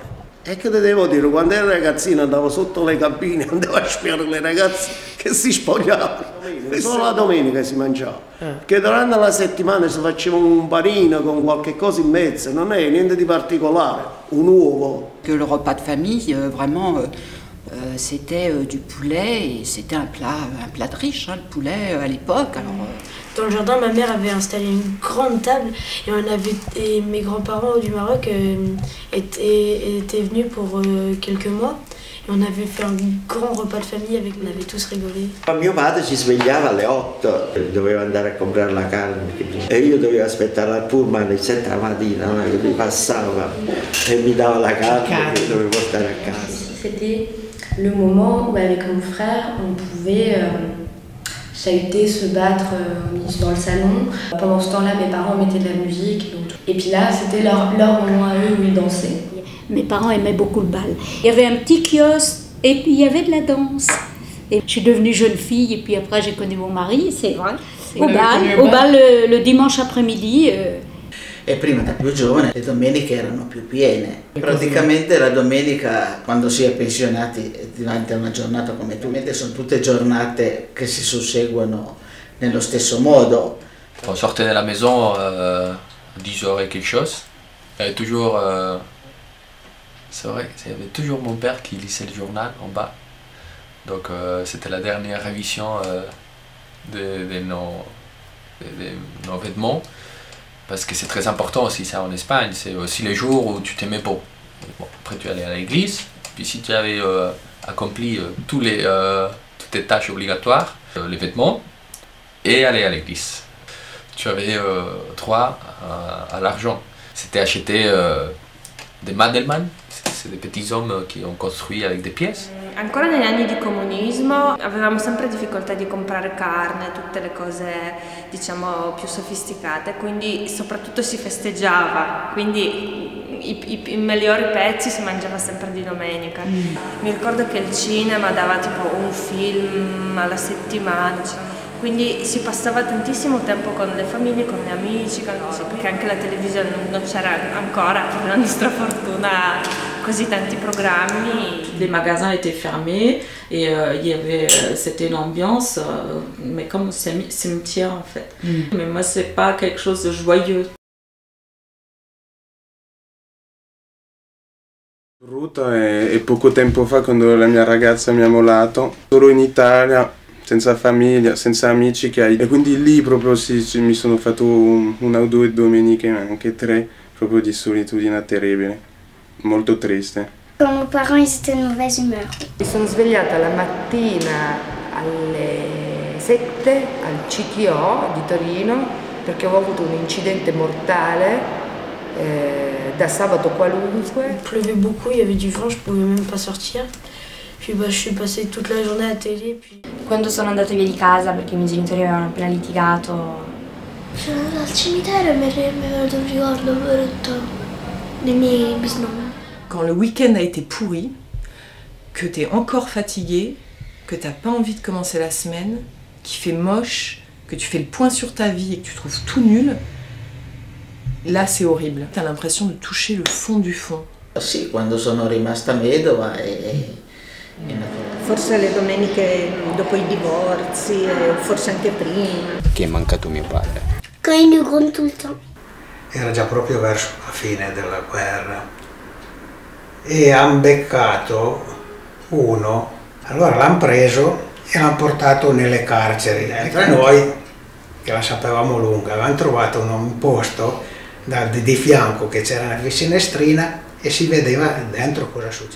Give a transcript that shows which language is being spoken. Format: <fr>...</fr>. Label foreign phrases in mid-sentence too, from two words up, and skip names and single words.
<it>E che te devo dire, quando ero ragazzino andavo sotto le cabine, andavo a spiare le ragazze che si spogliavano. Solo la domenica si mangiava. Perché durante la settimana si faceva un panino con qualche cosa in mezzo, non è niente di particolare, un uovo.</it> <fr>Que le repas de famille, vraiment, c'était du poulet et c'était un plat de riche, hein, le poulet à l'époque. Dans le jardin, ma mère avait installé une grande table et mes grands-parents du Maroc étaient venus pour quelques mois. Et on avait fait un grand repas de famille, on avait tous rigolé.</fr> <it>Mio padre si svegliava alle 8, doveva andare a comprare la carne e io dovevo aspettare al pullman alle 7 la mattina, che mi passava e mi dava la carne che dovevo portare a casa.</it> <fr>C'était le moment où avec mon frère on pouvait chahuter, se battre dans le salon. Pendant ce temps-là, mes parents mettaient de la musique. Et puis là, c'était leur moment à eux où ils dansaient. Mes parents aimaient beaucoup le bal. Il y avait un petit kiosque et puis il y avait de la danse. Et je suis devenue jeune fille et puis après j'ai connu mon mari, c'est vrai. Au bal le dimanche après-midi.</fr> <it>E prima da più giovane le domeniche erano più piene. Praticamente la domenica, quando si è pensionati, diventa una giornata come tu. Sono tutte giornate che si susseguono nello stesso modo.</it> <fr>On sortait de la maison 10h et quelque chose. Il y avait toujours, c'est vrai, il y avait toujours mon père qui lisait le journal en bas. Donc c'était la dernière révision de nos vêtements. Parce que c'est très important aussi ça en Espagne, c'est aussi les jours où tu t'aimais pour... Bon, après tu allais à l'église, puis si tu avais accompli toutes tes tâches obligatoires, les vêtements, et aller à l'église. Tu avais droit à l'argent. C'était acheter des Madelman, c'est des petits hommes qui ont construit avec des pièces.</fr> <it>Ancora negli anni di comunismo avevamo sempre difficoltà di comprare carne, tutte le cose diciamo più sofisticate, quindi soprattutto si festeggiava, quindi i migliori pezzi si mangiava sempre di domenica. Mi ricordo che il cinema dava tipo un film alla settimana, quindi si passava tantissimo tempo con le famiglie, con gli amici, perché anche la televisione non c'era ancora, per la nostra fortuna, così tanti programmi.</it> <fr>Les magasins étaient fermés et c'était une ambiance, mais comme cimetière en fait. Mais moi c'est pas quelque chose de joyeux.</fr> <it>Brutto e poco tempo fa quando la mia ragazza mi ha mollato, solo in Italia, senza famiglia, senza amici e quindi lì proprio mi sono fatto una o due domeniche, anche 3, proprio di solitudine terribile, molto triste.</it> <fr>Quand mes parents ils étaient de mauvaise humeur.</fr> <it>Mi sono svegliata la mattina alle 7 al CTO di Torino perché avevo avuto un incidente mortale da sabato qualunque.</it> <fr>Il pleuvait beaucoup, il y avait du vent, je pouvais même pas sortir. Puis je suis passée toute la journée à télé.</fr> <it>Quando sono andata via di casa perché i miei genitori avevano appena litigato. Sono andata al cimitero e mi è venuto un ricordo brutto dei miei bisnonni.</it> <fr>Quand le week-end a été pourri, que tu es encore fatigué, que tu n'as pas envie de commencer la semaine, qu'il fait moche, que tu fais le point sur ta vie et que tu trouves tout nul, là c'est horrible. Tu as l'impression de toucher le fond du fond.</fr> <it>Sì, quando sono rimasta vedova Forse le domeniche dopo i divorzi, forse anche prima. Che è mancato mio padre.</it> <fr>Quand il nous gronde tout le temps.</fr> <it>Era già proprio verso la fine della guerra e hanno beccato uno, allora l'hanno preso e l'hanno portato nelle carceri. Mentre noi, che la sapevamo lunga, avevamo trovato un posto di fianco che c'era una finestrina e si vedeva dentro cosa succede.</it>